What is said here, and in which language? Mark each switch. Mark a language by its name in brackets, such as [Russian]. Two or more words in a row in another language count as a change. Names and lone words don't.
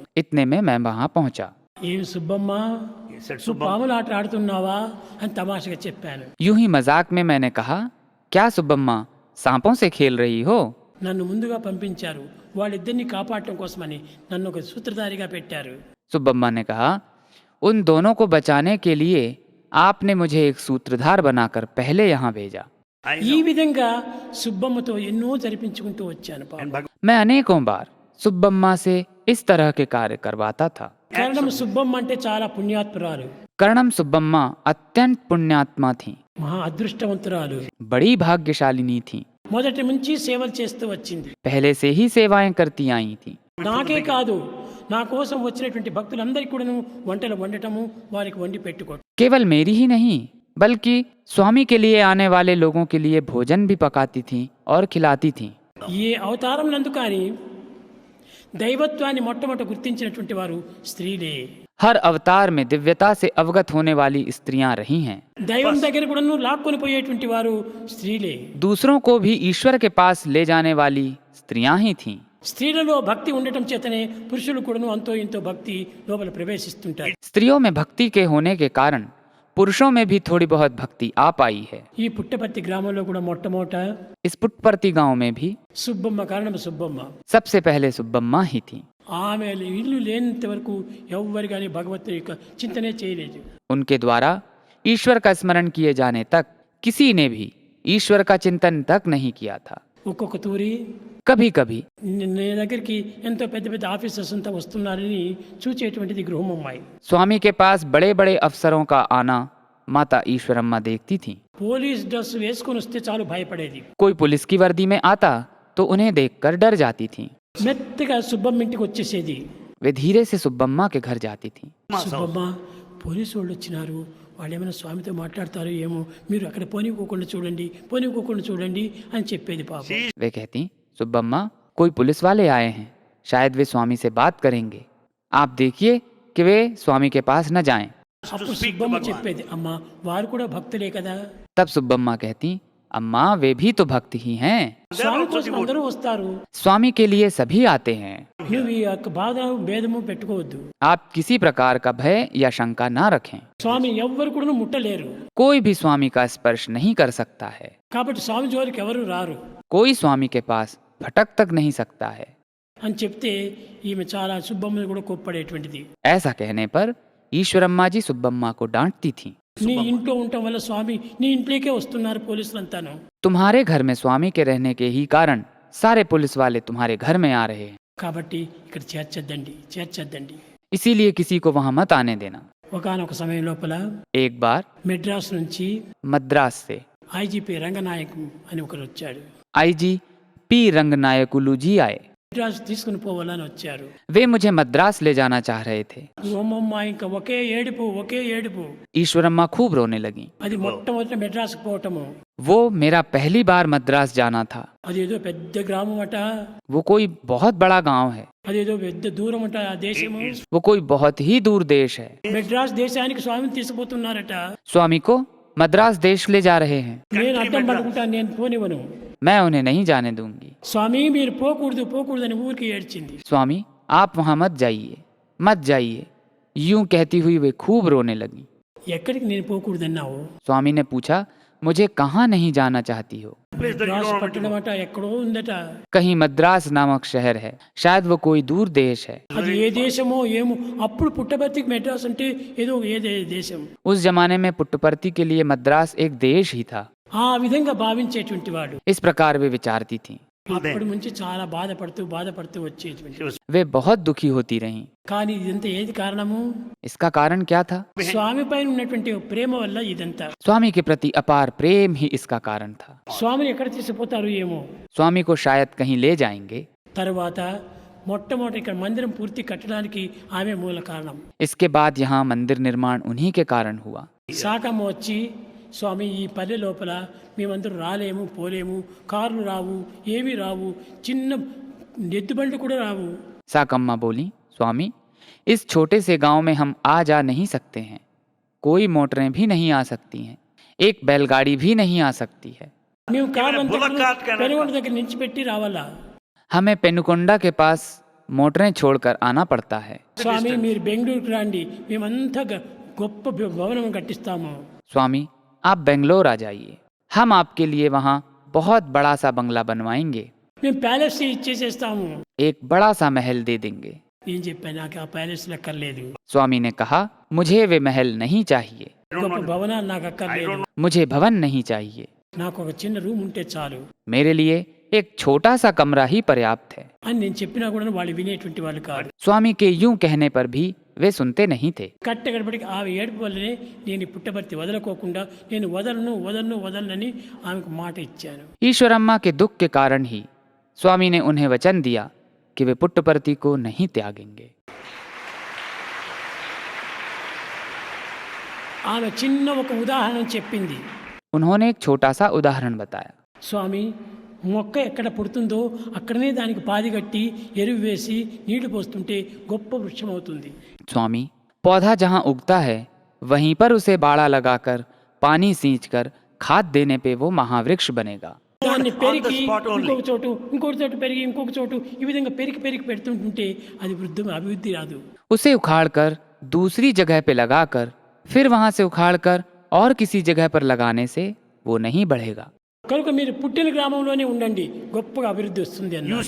[Hindi] इतने में मैं वहां पहुंचा. [Telugu] ఏమి సుబ్బమ్మ, నువ్వు పాముల ఆట ఆడుతున్నావా అని తమాషగా చెప్పాను. [Hindi] यूं ही मजाक में मैंने कहा, क्या सुब्बम्मा सांपों से खेल रही हो. [Telugu] నన్ను ముందుగా పంపించారు, వాళ్ళిద్దరిని కాపాడటం కోసమని నన్ను ఒక సూత్రధారిగా పెట్టారు. [Hindi] सुब्बम्मा ने कहा, उन दोनों को बचाने के लिए आपने मुझे एक सूत्रधार बनाकर पहले यहाँ भेजा. [Telugu] ఈ విధంగా సుబ్బమ్మతో ఎన్నో జరిపించుకుంటూ వచ్చాను. పాపం. [Hindi] मैं अनेकों बार सुब्बम्मा से इस तरह के कार्य करवाता था. [Telugu] కారణం సుబ్బమ్మ అంటే చాలా పుణ్యాత్మురాలు, [Hindi] कर्णम सुब्बम्मा अत्यंत पुण्यात्मा थी, [Telugu] మహా అదృష్టవంతురాలు. [Hindi] बड़ी भाग्यशालिनी थी. [Telugu] మొదటి నుంచి సేవలు చేస్తూ వచ్చింది. [Hindi] पहले से ही सेवाएं करती आई थी. [Telugu] నాకే కాదు, నా కోసం వచ్చినటువంటి భక్తులందరికీ కూడాను వంటలు వండటము, వారికి వండి పెట్టుకోవటం. [Hindi] केवल मेरी ही नहीं, बल्कि स्वामी के लिए आने वाले लोगों के लिए भोजन भी पकाती थी और खिलाती थी. [Telugu] ఈ అవతారం నందు కానీ దైవత్వాన్ని మొట్టమొదట గుర్తించినటువంటి వారు స్త్రీలే. [Hindi] हर अवतार में दिव्यता से अवगत होने वाली स्त्रियां रही हैं. [Telugu] దైవం దగ్గర కూడాను లాక్కొని పోయేటువంటి వారు స్త్రీలే. [Hindi] दूसरों को भी ईश्वर के पास ले जाने वाली स्त्रियां ही थीं. [Telugu] స్త్రీలలో భక్తి ఉండటం చేతనే పురుషులు కూడాను అంతో ఇంతో భక్తి లోపల ప్రవేశిస్తుంటారు. [Hindi] स्त्रियों में भक्ति के होने के कारण पुरुषों में भी थोड़ी बहुत भक्ति आ पाई है. [Telugu] ఈ పుట్టపర్తి గ్రామంలో కూడా మొట్టమొదట [Hindi] इस पुट्टपर्ती गांव में भी [Telugu] సుబ్బమ్మ, కారణం సుబ్బమ్మ, [Hindi] सबसे पहले सुब्बम्मा ही थी. [Telugu] ఆమె ఇల్లు లేనంత వరకు ఎవ్వరు కానీ భగవంతుని యొక్క చింతనే చేయలేదు. [Hindi] उनके द्वारा ईश्वर का स्मरण किए जाने तक किसी ने भी ईश्वर का चिंतन तक नहीं किया था. [Telugu] ఒక్కొక్క తూరి [Hindi] कभी कभी [Telugu] నీ దగ్గరికి ఎంతో పెద్ద పెద్ద ఆఫీసర్స్ అంతా వస్తున్నారని చూచేటువంటిది గృహమమ్మాయి. [Hindi] स्वामी के पास बड़े बड़े अफसरों का आना माता ईश्वरम्मा देखती थी. [English] police dress [Telugu] వేసుకొని వస్తే చాలు భయపడేది. [Hindi] कोई पुलिस की वर्दी में आता तो उन्हें देखकर डर जाती थी. [Telugu] మెత్తగా సుబ్బమ్మ ఇంటికి వచ్చేసేది. [Hindi] वे धीरे से सुब्बम्मा के घर जाती थी. [Telugu] సుబ్బమ్మ, పోలీసు వాళ్ళు వచ్చినారు, వాళ్ళు ఏమైనా స్వామితో మాట్లాడతారో ఏమో, మీరు అక్కడ పోనీకోకుండా చూడండి అని చెప్పేది. పాపం. [Hindi] वे कहती, सुब्बम्मा कोई पुलिस वाले आए हैं, शायद वे स्वामी से बात करेंगे, आप देखिए कि वे स्वामी के पास न जाएं। [Telugu] అప్పుడు సుబ్బమ్మ చెప్పేది, అమ్మ వారు కూడా భక్తులే కదా, [Hindi] तब सुब्बम्मा कहती, अम्मा वे भी तो भक्त ही हैं। [Telugu] స్వామి కోసం అందరూ వస్తారు, [Hindi] स्वामी के लिए सभी आते हैं। [Telugu] నువ్వు ఈ యొక్క బాధ భేదము పెట్టుకోవద్దు. [Hindi] आप किसी प्रकार का भय या शंका ना रखें। [Telugu] స్వామి ఎవ్వరు కూడా ముట్టలేరు, [Hindi] कोई भी स्वामी का स्पर्श नहीं कर सकता है। [Telugu] కాబట్టి స్వామి జోలికి ఎవరు రారు [Hindi] कोई स्वामी के पास भटक तक नहीं सकता है। [Telugu] అని చెప్తే ఈమె చాలా సుబ్బమ్మని కూడా కోప్పడేటువంటిది. [Hindi] ऐसा कहने पर ईश्वरम्मा जी सुब्बम्मा को डांटती थीं। [Telugu] నీ ఇంట్లో ఉండటం వల్ల స్వామి నీ ఇంట్లోకే వస్తున్నారు పోలీసులు అంతాను. [Hindi] तुम्हारे घर में स्वामी के रहने के ही कारण सारे पुलिस वाले तुम्हारे घर में आ रहे हैं, [Telugu] కాబట్టి ఇక్కడ చేర్చొద్దండి. [Hindi] इसीलिए किसी को वहां मत आने देना। [Telugu] ఒకానొక సమయం లోపల [Hindi] एक बार [Telugu] మెడ్రాస్ నుంచి [Hindi] मद्रास से [Telugu] ఐజీపీ రంగనాయక్ అని ఒకరు వచ్చాడు. [Hindi] आईजी पी रंगनायकुलू जी आए। [Telugu] మెడ్రాస్ తీసుకుని పోవాలని వచ్చారు. [Hindi] वे मुझे मद्रास ले जाना चाह रहे थे। [Telugu] అమ్మమ్మ ఇంకా ఒకే ఏడుపు. [Hindi] ईश्वरम्मा खूब रोने लगी। [Telugu] అది మొట్టమొదటి మెడ్రాస్ పోవటము. [Hindi] वो मेरा पहली बार मद्रास जाना था। [Telugu] అదేదో పెద్ద గ్రామం అట, [Hindi] वो कोई बहुत बड़ा गांव है, [Telugu] అదేదో పెద్ద దూరం అట ఆ దేశము. [Hindi] वो कोई बहुत ही दूर देश है। [Telugu] మెడ్రాస్ దేశానికి స్వామిని తీసుకుపోతున్నారట. [Hindi] स्वामी को मद्रास देश ले जा रहे हैं। [Telugu] నేను అడ్డం పడుకుంటాను, నేను పోనివ్వను. [Hindi] मैं उन्हें नहीं जाने दूंगी। [Telugu] స్వామి మీరు పోకూడదని ఊరికి ఏడ్చింది. [Hindi] स्वामी आप वहां मत जाइए, यूं कहती हुई वे खूब रोने लगी। [Telugu] ఎక్కడికి నేను పోకూడదన్నావు? [Hindi] स्वामी ने पूछा, मुझे कहाँ नहीं जाना चाहती हो? [Telugu] మెడ్రాస్ పట్టణం అట ఎక్కడో ఉందట. [Hindi] कहीं मद्रास नामक शहर है, शायद वो कोई दूर देश है। [Telugu] అది ఏ దేశమో ఏమో. అప్పుడు పుట్టబర్తికి మెడ్రాస్ అంటే ఏదో దేశం. [Hindi] उस जमाने में पुट्टपर्ती के लिए मद्रास एक देश ही था। [Telugu] ఆ విధంగా భావించేటువంటి వాడు. [Hindi] इस प्रकार वे विचारती थीं। [Telugu] అప్పటి నుంచి చాలా బాధపడుతూ వచ్చేటువంటి. [Hindi] वे बहुत दुखी होती रहीं। [Telugu] కానీ ఇదంతా ఏది కారణము? [Hindi] इसका कारण क्या था? [Telugu] స్వామి పైన ఉన్నటువంటి ప్రేమ వల్ల ఇదంతా. [Hindi] स्वामी के प्रति अपार प्रेम ही इसका कारण था। [Telugu] స్వామిని ఎక్కడ తీసుకుపోతారు ఏమో. [Hindi] स्वामी को शायद कहीं ले जाएंगे। [Telugu] తర్వాత మొట్టమొదటి ఇక్కడ మందిరం పూర్తి కట్టడానికి ఆమె మూల కారణం. [Hindi] इसके बाद यहाँ मंदिर निर्माण उन्हीं के कारण हुआ। [Telugu] శాఖమ్మ వచ్చి, స్వామి ఈ పల్లె లోపల మేమందరూ రాలేము, పోలేము, కార్లు రావు, ఏమీ రావు, చిన్న ఎద్దుబండ్లు కూడా రావు. [Hindi] साकम्मा बोली, स्वामी इस छोटे से गांव में हम आ जा नहीं सकते हैं, कोई मोटरें भी नहीं आ सकती हैं, एक बैलगाड़ी भी नहीं आ सकती है। [Telugu] మేము కార్లు అంతా పెనుగొండ దగ్గర నుంచి పెట్టి రావాలా? [Hindi] हमें पेनुकोंडा के पास मोटरें छोड़कर आना पड़ता है। [Telugu] స్వామి మీరు బెంగళూరుకి రండి, మేమంతా గొప్ప భవనం కట్టిస్తాము. [Hindi] स्वामी आप बेंगलोर आ जाइए, हम आपके लिए वहाँ बहुत बड़ा सा बंगला बनवाएंगे, [Telugu] మేము ప్యాలెస్ ఇచ్చేసేస్తాము. [Hindi] एक बड़ा सा महल दे देंगे। [Telugu] ఏం చెప్పాను, నాకు ఆ ప్యాలెస్ అక్కర్లేదు. [Hindi] स्वामी ने कहा, मुझे वे महल नहीं चाहिए, [Telugu] గొప్ప భవనాలు నాకు అక్కర్లేదు. [Hindi] मुझे भवन नहीं चाहिए, [Telugu] నాకు ఒక చిన్న రూమ్ ఉంటే చాలు [Hindi] मेरे लिए एक छोटा सा कमरा ही पर्याप्त है। [Telugu] అని నేను చెప్పినా కూడా వాళ్ళు వినేటువంటి వాళ్ళు కాదు. [Hindi] स्वामी के यूं कहने पर भी वे सुनते नहीं थे। [Telugu] కట్టగడపడికి ఆ ఏడుపు వల్లనే నేను ఈ పుట్టబర్తి వదలకోకుండా నేను వదలనని ఆమెకు మాట ఇచ్చాను. [Hindi] ईश्वरम्मा के दुख के कारण ही स्वामी ने उन्हें वचन दिया कि वे पुट्टपर्ती को नहीं त्यागेंगे। [Telugu] ఆమె చిన్న ఒక ఉదాహరణ చెప్పింది. [Hindi] उन्होंने एक छोटा सा उदाहरण बताया। [Telugu] స్వామి మొక్క ఎక్కడ పుడుతుందో అక్కడనే దానికి పాది కట్టి ఎరువు వేసి నీళ్లు పోస్తుంటే గొప్ప వృక్షం అవుతుంది. [Hindi] स्वामी पौधा जहाँ उगता है वहीं पर उसे बाड़ा लगाकर पानी सींचकर खाद देने पे वो महावृक्ष बनेगा। [Telugu] దాన్ని పెరిగి ఇంకొక చోటు పెరిగి ఇంకొక చోటు ఈ విధంగా పెరిగి పెడుతుంటే అది అభివృద్ధి రాదు. [Hindi] उसे उखाड़कर दूसरी जगह पे लगाकर फिर वहां से उखाड़कर और किसी जगह पर लगाने से वो नहीं बढ़ेगा। [Telugu] కనుక మీరు పుట్టిన గ్రామంలోనే ఉండండి, గొప్పగా అభివృద్ధి వస్తుంది అన్నారు.